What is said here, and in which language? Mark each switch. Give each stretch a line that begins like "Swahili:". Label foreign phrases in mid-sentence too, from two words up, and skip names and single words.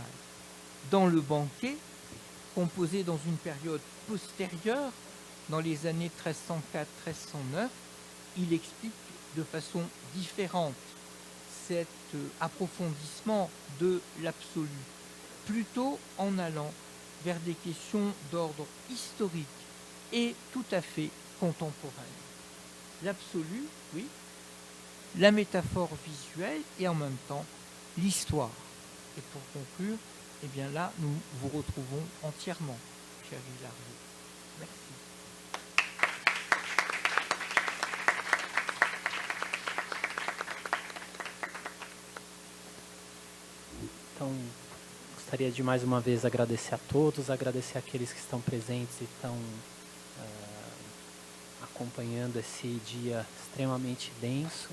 French: Dans le banquet, composé dans une période postérieure, dans les années 1304-1309, il explique de façon différente cet approfondissement de l'absolu, plutôt en allant vers des questions d'ordre historique et tout à fait contemporaine. L'absolu, oui, la métaphore visuelle et en même temps l'histoire. Et pour conclure, eh bien là, nous vous retrouvons entièrement, cher Hilario. Merci.
Portuguese: Então, gostaria de mais uma vez agradecer a todos, agradecer aqueles que estão presentes e estão acompanhando esse dia extremamente denso.